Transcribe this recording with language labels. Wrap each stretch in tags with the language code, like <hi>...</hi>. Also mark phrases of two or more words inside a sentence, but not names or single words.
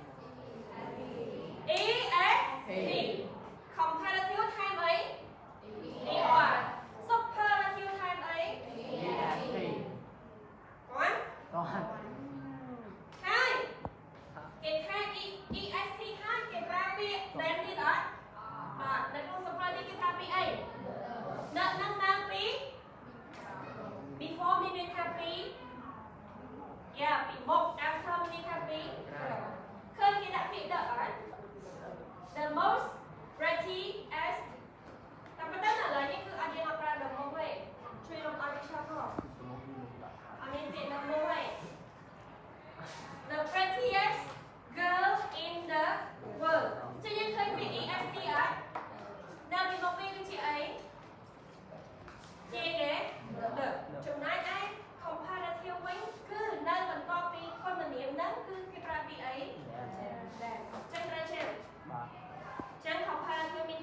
<en>EST comparative</en> <km>ថែមអី</km> <en>ER superlative</en> <km>ថែមអី EST គាត់ហើយគេថែម EST ហើយគេប្រើពាក្យ then ទៀតអ ត់នៅក្នុង superlative គេប្រើពាក្យអីនៅពី before មានន័យថាពីពីមុខ after មានន័ យថាពីឃើញគេដាក់ពាក្យ the អត់</km> <en>the most prettiest</en> <km>តែប៉ុន្តែឥឡូវនេះគឺអត់យើងអត់ប្រើ</km> <en>the most</en> <km>ទេជួយរំឲ្យវាឆ្លាតផងអត់មានពាក្យ</km> <en>the most</en> <km>ទេ</km> <en>the prettiest girl in the world</en> <km>ចឹងយើងឃើញពាក្យ EST អត់នៅពីមុខវាគឺជាអី ជាគេចំណែកឯ comparative វិញគឺនៅបន្ទាប់ពីគុណនាមហ្នឹងគឺគេប្រើពីអីចឹងត្រូវចាំចឹង comparative មាន</km>